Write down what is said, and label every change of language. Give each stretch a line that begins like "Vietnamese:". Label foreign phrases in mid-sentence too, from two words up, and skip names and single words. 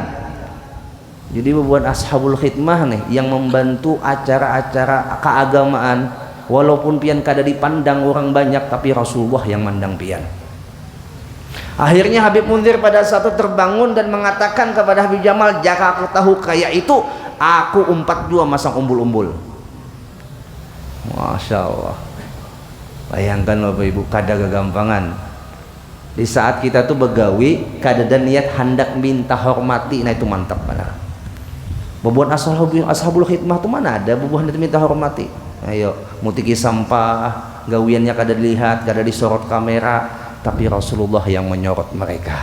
Banjar: Jadi buat
Arabic: ashabul khidmah
Banjar: nih yang membantu acara-acara keagamaan, walaupun pian kada dipandang orang banyak, tapi Rasulullah yang mandang pian.
Indonesian: Akhirnya Habib Munzir pada saat itu terbangun dan mengatakan kepada Habib Jamal, jika aku tahu kayak itu, aku umpat dua masang umbul-umbul.
Arabic: Masya Allah.
Indonesian: Bayangkan Bapak Ibu,
Banjar: kada kegampangan. Di saat kita tuh begawi, kada ada niat hendak minta hormati, nah itu mantap benar. Bebuan
Arabic: ashabul khidmah
Banjar: tuh mana ada bebuan itu minta hormati. Ayo, mutiki sampah, gawiannya kada dilihat, kada disorot kamera, tapi Rasulullah yang menyorot mereka.